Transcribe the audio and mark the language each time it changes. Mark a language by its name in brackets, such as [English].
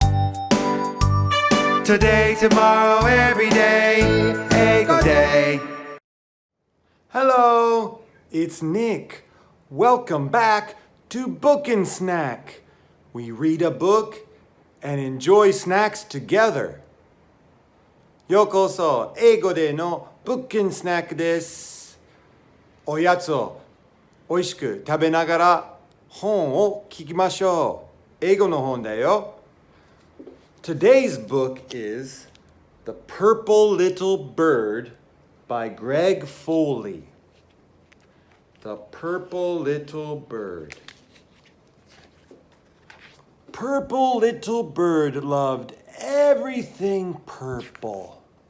[English] Today, tomorrow, every day, Eigo day. Hello, it's Nick. Welcome back to Book and Snack. We read a book and enjoy snacks together. [Japanese] ようこそ、英語での Book and Snack です。おやつをおいしく食べながら本を聞きましょう。英語の本だよ。 [English] Today's book is The Purple Little Bird by Greg Foley. The Purple Little Bird. Purple Little Bird loved everything purple.